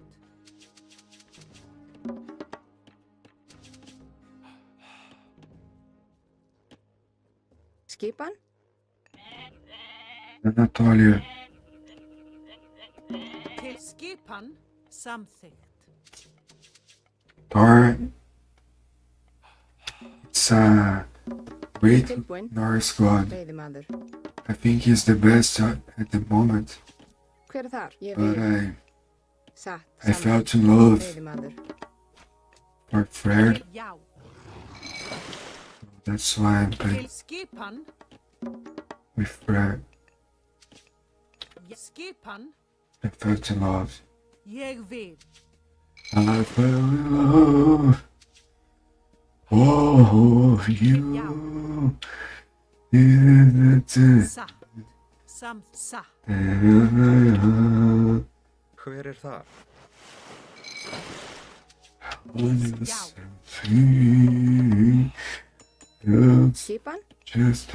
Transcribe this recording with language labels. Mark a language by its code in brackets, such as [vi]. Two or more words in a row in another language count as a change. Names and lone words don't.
[is] Skipan? Anatolia. Til skipan samþykkt. Thor. [en] It's a great [is] Tilbúinn. [en] Norse god. [is] Veiðimaður. [en] I think he's the best at the moment, [is] Hver er þar? Ég [en] but [is] vil. Satt. [en] I fell [is] Samþykkt. [en] in love [is] Veiðimaður. [en] for Fred. [is] Já. [en] That's why I'm [is] Til [en] playing [is] skipan. [en] with Fred. [is] Skipan [en] I fell in love. [is] ég vil. [en] I fell in love. Oh, you. [is] Satt. Satt. Hver er þar? Skipan? [en] Just